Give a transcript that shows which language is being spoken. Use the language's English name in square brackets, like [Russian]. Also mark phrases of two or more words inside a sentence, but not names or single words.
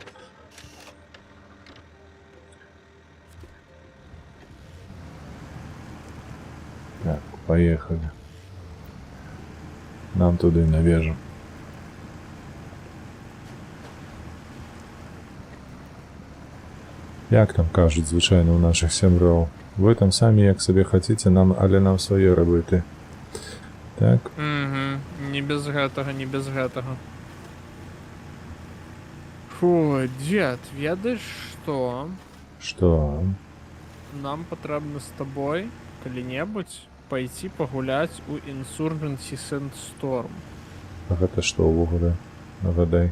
[Russian] Так, поехали. [Belarusian] Нам туды на вежу. [Ukrainian] Як там кажуть, звичайно, у наших сябров. Ви там самі як собі хочете, але нам своє робити. Так, [Belarusian] Угу. Не без гэтага, не без гэтага. Фу, дед, ведаеш што? [Ukrainian] що? [Belarusian] Нам патрэбна з табой калі-небудзь пайти пагуляць у Insurgency Sandstorm. А гэта што ўвогуле? Нагадай.